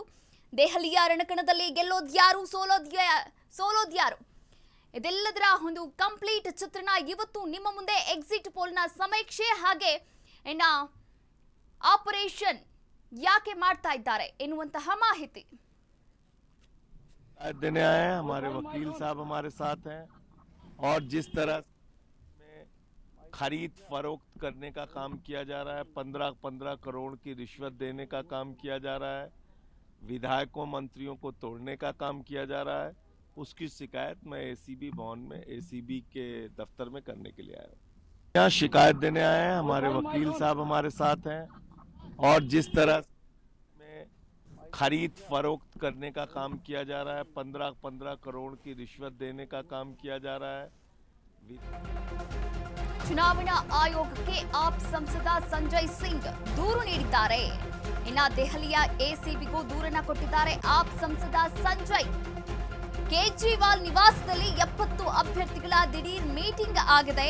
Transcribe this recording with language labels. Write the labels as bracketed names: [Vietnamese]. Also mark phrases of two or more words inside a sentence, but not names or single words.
[Kannada] ದೆಹಲಿಯ ರಣಕಣದಲ್ಲಿ ಗೆಲ್ಲೋದ್ಯಾರು, ಸೋಲೋದ್ಯಾರು, ಇದೆಲ್ಲದರ ಒಂದು ಕಂಪ್ಲೀಟ್ ಚಿತ್ರಣ ಇವತ್ತು ನಿಮ್ಮ ಮುಂದೆ. [English] exit poll [Kannada] ಸಮೀಕ್ಷೆ ಹಾಗೆ ಇನ್ನ ಆಪರೇಷನ್ ಯಾಕೆ ಮಾಡ್ತಾ ಇದ್ದಾರೆ ಎನ್ನುವಂತಹ ಮಾಹಿತಿ. [Hindi] देने आए हैं हमारे वकील साहब हमारे साथ हैं और जिस तरह में खरीद फरोख्त करने का काम किया जा रहा है, 15-15 करोड़ की रिश्वत देने का काम किया जा रहा है, विधायकों मंत्रियों को तोड़ने का काम किया जा रहा है, उसकी शिकायत मैं एसीबी भवन में एसीबी के दफ्तर में करने के लिए आया हूँ. यहाँ शिकायत देने आए हैं हमारे वकील साहब हमारे साथ हैं और जिस तरह में खरीद फरोख्त करने का काम किया जा रहा है, 15-15 करोड़ की रिश्वत देने का काम किया जा रहा है. [Kannada] ಚುನಾವಣಾ ಆಯೋಗಕ್ಕೆ ಆಪ್ ಸಂಸದ ಸಂಜಯ್ ಸಿಂಗ್ ದೂರು ನೀಡಿದ್ದಾರೆ. ಇನ್ನ ದೆಹಲಿಯ ಎಸಿಬಿಗೂ ದೂರನ್ನ ಕೊಟ್ಟಿದ್ದಾರೆ ಆಪ್ ಸಂಸದ ಸಂಜಯ್. ಕೇಜ್ರಿವಾಲ್ ನಿವಾಸದಲ್ಲಿ 70 ಅಭ್ಯರ್ಥಿಗಳ ದಿಢೀರ್ ಮೀಟಿಂಗ್ ಆಗಿದೆ.